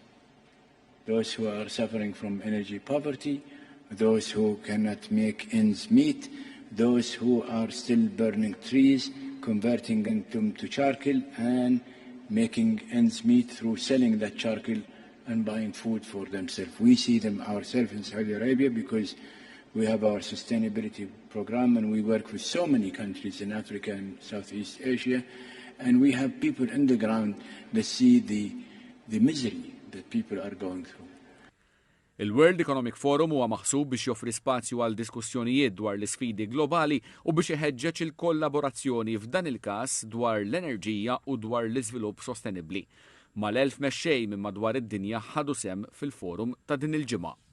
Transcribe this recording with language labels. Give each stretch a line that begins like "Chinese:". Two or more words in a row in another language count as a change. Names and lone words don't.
English: Those who are suffering from energy poverty, those who cannot make ends meet, those who are still burning trees, converting them to charcoal and making ends meet through selling that charcoal and buying food for themselves. We see them ourselves in Saudi Arabia because we have our sustainability program and we work with so many countries in Africa and Southeast Asia, and we have people on the ground that see the misery that people are going through.
Maltese: Il-World Economic Forum huwa maħsub biex joffri spazju għal diskussjonijiet dwar l-isfidi globali u biex iħeġġeġ il-kollaborazzjoni f'dan il-każ dwar l-enerġija u dwar l-iżvilupp sostenibbli. Mal-1000 mexxej minn madwar id-dinja ħadu sehem fil-forum ta' din il-ġimgħa.